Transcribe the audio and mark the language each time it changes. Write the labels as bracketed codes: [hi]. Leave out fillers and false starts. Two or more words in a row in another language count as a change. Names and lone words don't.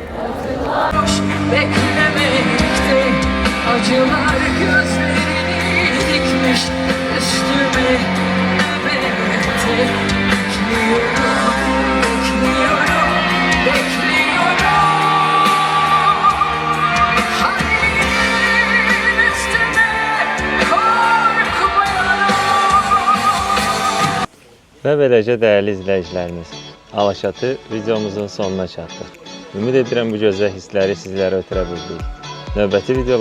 [tr] Beklemekte acılar gözlerini dikmiş üstüme nöbette. Bekliyorum, bekliyorum, bekliyorum. [az] Və beləcə dəyərli izləyicilərimiz, Alaçatı videomuzun sonuna çatdıq. Ümid edirəm bu gözəl hissləri sizlərə ötürə bildik.